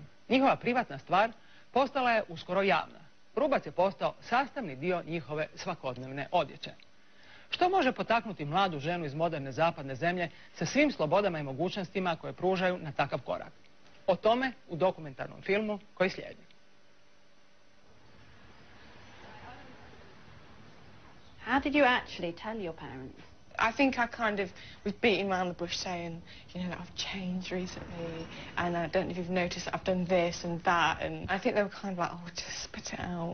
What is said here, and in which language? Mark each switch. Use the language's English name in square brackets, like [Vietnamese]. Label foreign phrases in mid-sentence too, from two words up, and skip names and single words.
[Croatian] Njihova privatna stvar postala je uskoro javna. Rubac je postao sastavni dio njihove svakodnevne odjeće. Što može potaknuti mladu ženu iz moderne zapadne zemlje sa svim slobodama i mogućnostima koje pružaju na takav korak? O tome u dokumentarnom filmu koji slijedi. [English] How did you actually tell your parents? I think I kind of was beating around the bush saying, you know, that I've changed recently and I don't know if you've noticed that I've done this and that, and I think they were kind of like, oh, just spit it out.